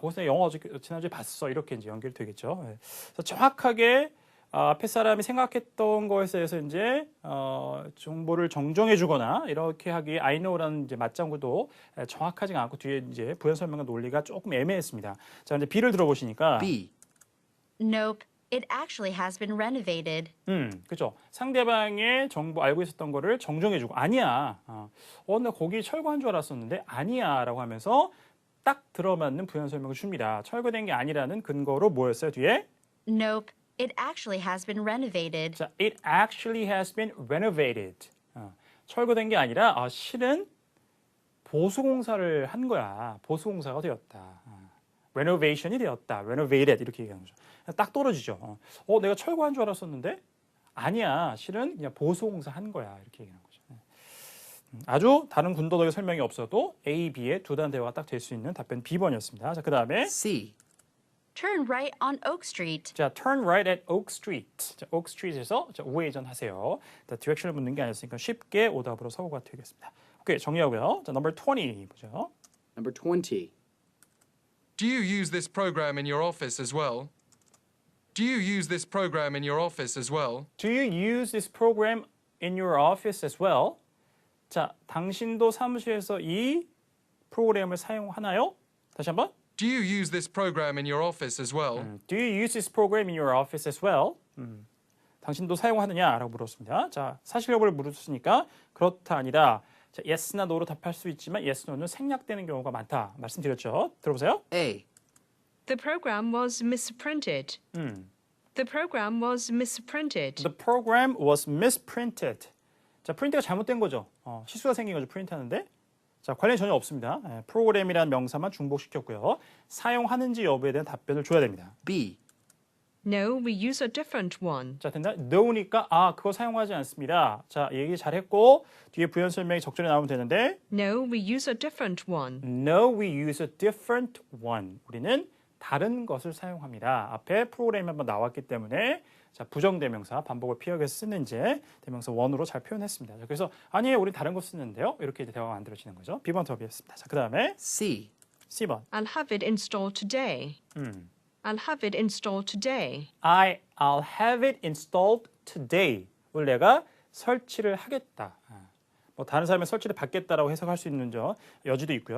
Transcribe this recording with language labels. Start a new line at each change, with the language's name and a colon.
Korean: 거기서 영화 지난주에 봤어. 이렇게 이제 연결되겠죠. 그래서 정확하게 앞에 사람이 생각했던 것에 대해서 이제 정보를 정정해 주거나 이렇게 하기에 I know라는 이제 맞장구도 정확하지가 않고 뒤에 이제 부연 설명과 논리가 조금 애매했습니다. 자, 이제 B를 들어보시니까
English: B. Nope. It actually has been renovated.
Korean: 그죠. 상대방의 정보 알고 있었던 거를 정정해 주고 아니야. 나 거기 철거한 줄 알았었는데 아니야라고 하면서 딱 들어맞는 부연 설명을 줍니다. 철거된 게 아니라는 근거로 뭐였어요? 뒤에?
English: Nope. It actually has been renovated. 자, it actually has been renovated.
Korean: 철거된 게 아니라 실은 보수공사를 한 거야. 보수공사가 되었다. renovation이 되었다. renovated 이렇게 얘기하는 거죠. 딱 떨어지죠. 내가 철거한 줄 알았었는데 아니야. 실은 그냥 보수공사 한 거야. 이렇게 얘기하는 거죠. 아주 다른 군더더기 설명이 없어도 A, B의 두 단 대화가 딱 될 수 있는 답변 B번이었습니다. 자, 그 다음에
English: C. Turn right on Oak Street. 자, turn right at Oak Street.
Korean: 자, Oak Street에서 우회전하세요. 디렉션을 묻는 게 아니었으니까 쉽게 오답으로 서구가 되겠습니다. 오케이, 정리하고요. 자, number 20 보죠.
English: Number 20. Do you use this program in your office as well? Do you use this program in your office as well? Do you use this program in your office as well?
Korean: 자, 당신도 사무실에서 이 프로그램을 사용하나요? 다시 한번.
English: Do you use this program in your office as well? Do you use this program in your office as well?
Korean: 당신도 사용하느냐라고 물었습니다. 자, 사실 여부를 물었으니까 그렇다 아니다. 자, yes나 no로 답할 수 있지만 yes, no는 생략되는 경우가 많다. 말씀드렸죠. 들어보세요.
English: A. The program was misprinted. The program was misprinted. The program was misprinted.
Korean: 자, 프린트가 잘못된 거죠. 실수가 생긴 거죠. 프린트하는데. 자, 관련이 전혀 없습니다. 프로그램이라는 명사만 중복시켰고요. 사용하는지 여부에 대한 답변을 줘야 됩니다.
English: B. No, we use a different one.
Korean: 자, 된다. no니까 그거 사용하지 않습니다. 자, 얘기 잘했고 뒤에 부연 설명이 적절히 나오면 되는데
English: No, we use a different one. No, we use a different one.
Korean: 우리는 다른 것을 사용합니다. 앞에 프로그램이 한번 나왔기 때문에 자, 부정대명사 반복을 피하기 위해서 쓰는지 대명사 one으로 잘 표현했습니다. 자, 그래서 아니에요, 우리 다른 거 쓰는데요. 이렇게 이제 대화가 만들어지는 거죠. B번 답이었습니다. 자, 그 다음에
English: C.
Korean: C번.
English: I'll have it installed today. I'll have it installed today. I'll have it installed today.
Korean: 오늘 내가 설치를 하겠다. 뭐 다른 사람의 설치를 받겠다라고 해석할 수 있는 여지도 있고요.